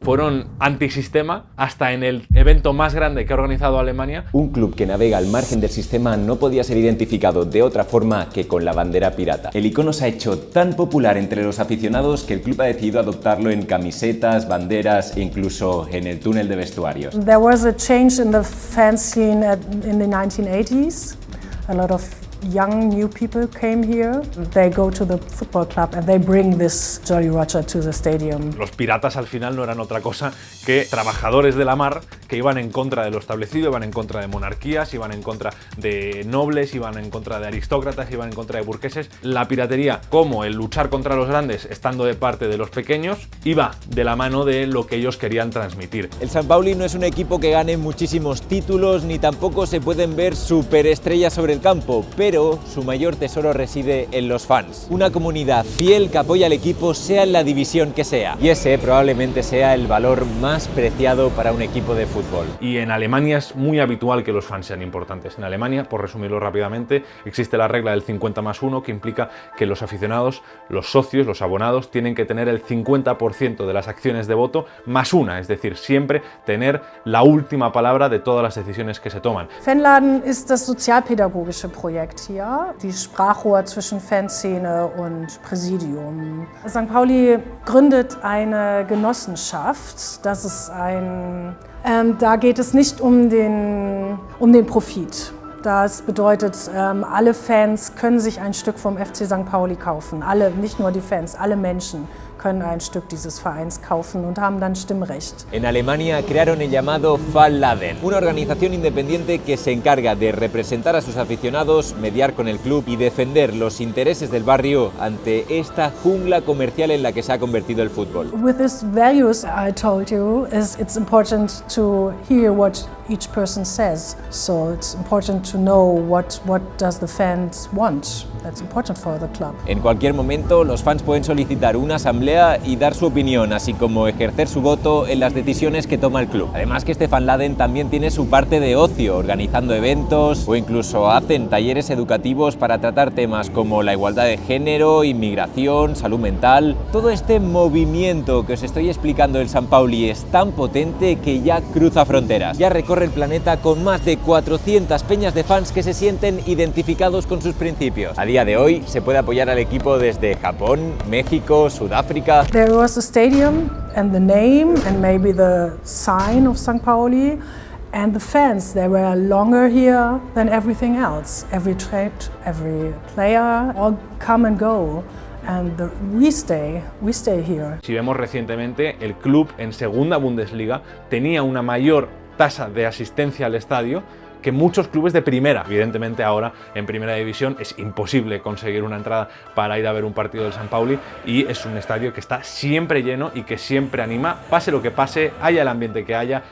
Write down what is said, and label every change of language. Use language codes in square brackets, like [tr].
[es] Fueron antisistema hasta en el evento más grande que ha organizado Alemania. Un club que navega al margen del sistema no podía ser identificado de otra forma que con la bandera pirata. El icono se ha hecho tan popular entre los aficionados que el club ha decidido adoptarlo en camisetas, banderas e incluso en el túnel de vestuarios. [en] There was a change in the fan scene in the 1980s. A lot of young new people came here. They go to the football club and they bring this Jolly Roger to the stadium. [es] Los piratas al final no eran otra cosa que trabajadores de la mar que iban en contra de lo establecido, iban en contra de monarquías, iban en contra de nobles, iban en contra de aristócratas, iban en contra de burgueses. La piratería, como el luchar contra los grandes estando de parte de los pequeños, iba de la mano de lo que ellos querían transmitir. El San Pauli no es un equipo que gane muchísimos títulos, ni tampoco se pueden ver superestrellas sobre el campo, pero su mayor tesoro reside en los fans. Una comunidad fiel que apoya al equipo, sea en la división que sea. Y ese probablemente sea el valor más preciado para un equipo de fútbol. Y en Alemania es muy habitual que los fans sean importantes. En Alemania, por resumirlo rápidamente, existe la regla del 50+1, que implica que los aficionados, los socios, los abonados, tienen que tener el 50% de las acciones de voto más una, es decir, siempre tener la última palabra de todas las decisiones que se toman. [de] Fanladen ist das sozialpädagogische Projekt hier, die Sprachrohr zwischen Fanszene und Präsidium. St. Pauli gründet eine Genossenschaft, das ist da geht es nicht um den Profit. Das bedeutet, alle Fans können sich ein Stück vom FC St. Pauli kaufen. Alle, nicht nur die Fans, alle Menschen können ein Stück dieses Vereins kaufen und haben dann Stimmrecht. [es] En Alemania crearon el llamado Fanladen, una organización independiente que se encarga de representar a sus aficionados, mediar con el club y defender los intereses del barrio ante esta jungla comercial en la que se ha convertido el fútbol. [en] With these values I told you, it's important to hear what each person says. So it's important to know what does the fans want That's important for the club. [es] En cualquier momento, los fans pueden solicitar una asamblea y dar su opinión, así como ejercer su voto en las decisiones que toma el club. Además que este Van Laden también tiene su parte de ocio, organizando eventos o incluso hacen talleres educativos para tratar temas como la igualdad de género, inmigración, salud mental. Todo este movimiento que os estoy explicando del San Pauli es tan potente que ya cruza fronteras. Ya recorre el planeta con más de 400 peñas de fans que se sienten identificados con sus principios. A día de hoy se puede apoyar al equipo desde Japón, México, Sudáfrica. [en] There was a stadium and the name and maybe the sign of St. Pauli, and the fans, they were longer here than everything else. Every trade, every player, all come and go. And we stay here. [es] Si vemos recientemente, el club en segunda Bundesliga tenía una mayor tasa de asistencia al estadio que muchos clubes de primera. Evidentemente ahora en primera división es imposible conseguir una entrada para ir a ver un partido del San Pauli, y es un estadio que está siempre lleno y que siempre anima, pase lo que pase, haya el ambiente que haya.